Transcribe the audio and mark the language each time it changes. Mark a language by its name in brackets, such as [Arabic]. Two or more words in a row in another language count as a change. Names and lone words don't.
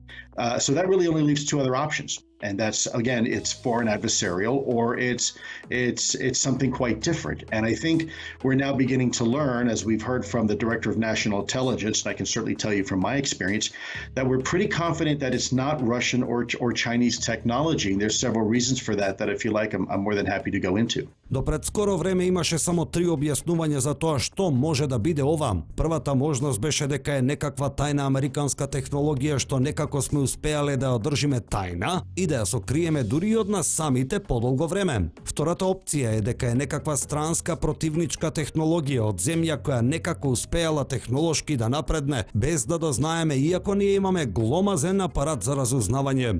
[English] So that really only leaves two other options. And that's, again, it's foreign adversarial or it's something quite different. And I think we're now beginning to learn, as we've heard from the Director of National Intelligence, and I can certainly tell you from my experience, that we're pretty confident that it's not Russian or Chinese technology. And there's several reasons for that if you like, I'm more than happy to go into. [Macedonian] До пред скоро време имаше само три објаснувања за тоа што може да биде ова. Првата можност беше дека е некаква тајна американска технологија што некако сме успеале да одржиме тајна и да ја сокриеме дури од нас самите подолго време. Втората опција е дека е некаква странска противничка технологија од земја која некако успеала технолошки да напредне без да дознаеме, иако ние имаме гломазен апарат за разузнавање.